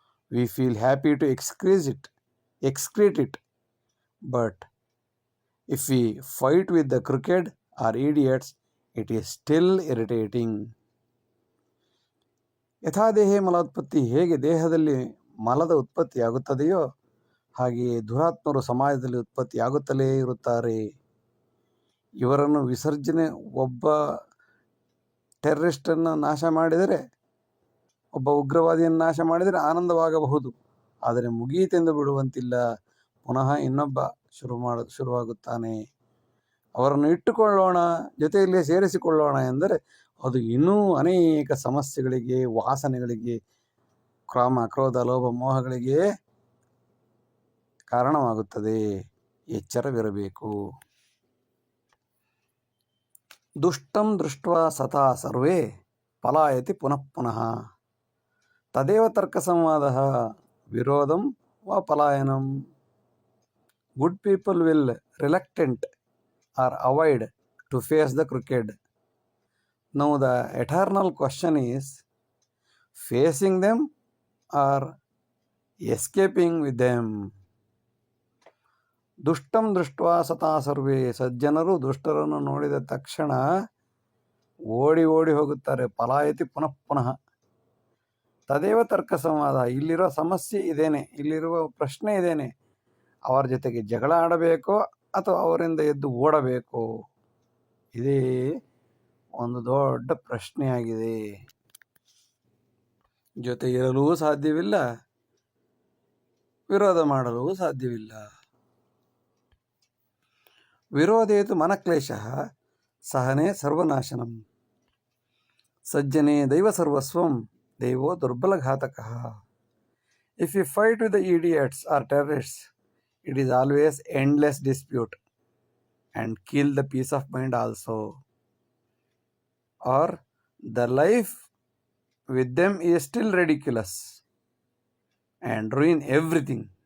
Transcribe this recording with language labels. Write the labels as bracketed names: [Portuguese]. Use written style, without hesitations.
[English] We feel happy to excrete it, but if we fight with the crooked or idiots, it is still irritating. [Sanskrit] ಯಥಾದೇಹೇ ಮಲೋತ್ಪತ್ತಿ, [Kannada] ಹೇಗೆ ದೇಹದಲ್ಲಿ ಮಲದ ಉತ್ಪತ್ತಿಯಾಗುತ್ತದೆಯೋ ಹಾಗೆಯೇ ದುರಾತ್ಮರು ಸಮಾಜದಲ್ಲಿ ಉತ್ಪತ್ತಿಯಾಗುತ್ತಲೇ ಇರುತ್ತಾರೆ. ಇವರನ್ನು ವಿಸರ್ಜನೆ, ಒಬ್ಬ ಟೆರರಿಸ್ಟನ್ನು ನಾಶ ಮಾಡಿದರೆ, ಒಬ್ಬ ಉಗ್ರವಾದಿಯನ್ನು ನಾಶ ಮಾಡಿದರೆ ಆನಂದವಾಗಬಹುದು, ಆದರೆ ಮುಗಿಯಿತೆಂದು ಬಿಡುವಂತಿಲ್ಲ. ಪುನಃ ಇನ್ನೊಬ್ಬ ಶುರುವಾಗುತ್ತಾನೆ. ಅವರನ್ನು ಇಟ್ಟುಕೊಳ್ಳೋಣ, ಜೊತೆಯಲ್ಲೇ ಸೇರಿಸಿಕೊಳ್ಳೋಣ ಎಂದರೆ ಅದು ಇನ್ನೂ ಅನೇಕ ಸಮಸ್ಯೆಗಳಿಗೆ, ವಾಸನೆಗಳಿಗೆ, ಕಾಮ ಕ್ರೋಧ ಲೋಭ ಮೋಹಗಳಿಗೆ ಕಾರಣವಾಗುತ್ತದೆ. ಎಚ್ಚರವಿರಬೇಕು. [Sanskrit] ದುಷ್ಟಂ ದೃಷ್ಟ್ವಾ ಸತಾ ಸರ್ವೇ ಪಲಾಯತಿ ಪುನಃ ಪುನಃ, ತದೇವ ತರ್ಕ ಸಂವಾದ ವಿರೋಧಂ ವಾ ಪಲಾಯನಂ. [English] Good people will reluctant or avoid to face the crooked. Now the eternal question is facing them or escaping with them. [Sanskrit] ದುಷ್ಟಂ ದೃಷ್ಟ್ವಾ ಸತಾ ಸರ್ವೇ, [Kannada] ಸಜ್ಜನರು ದುಷ್ಟರನ್ನು ನೋಡಿದ ತಕ್ಷಣ ಓಡಿ ಓಡಿ ಹೋಗುತ್ತಾರೆ. [Sanskrit] ಪಲಾಯತಿ ಪುನಃ ಪುನಃ. ತದೇವ ತರ್ಕ ಸಂವಾದ, [Kannada] ಇಲ್ಲಿರೋ ಸಮಸ್ಯೆ ಇದೇನೆ, ಇಲ್ಲಿರುವ ಪ್ರಶ್ನೆ ಇದೇನೆ, ಅವರ ಜೊತೆಗೆ ಜಗಳ ಆಡಬೇಕೋ ಅಥವಾ ಅವರಿಂದ ಎದ್ದು ಓಡಬೇಕೋ, ಇದೇ ಒಂದು ದೊಡ್ಡ ಪ್ರಶ್ನೆಯಾಗಿದೆ. ಜೊತೆ ಇರಲೂ ಸಾಧ್ಯವಿಲ್ಲ, ವಿರೋಧ ಮಾಡಲೂ ಸಾಧ್ಯವಿಲ್ಲ. [Sanskrit] ವಿರೋಧೇತು ಮನಕ್ಲೇಶ ಸಹನೆ ಸರ್ವನಾಶನಂ, ಸಜ್ಜನೆ ದೈವ ಸರ್ವಸ್ವಂ ದೇವೋ ದುರ್ಬಲಘಾತಕ. [English] If you fight with the idiots or terrorists, it is always endless dispute and kill the peace of mind also. Or the life with them is still ridiculous and ruin everything.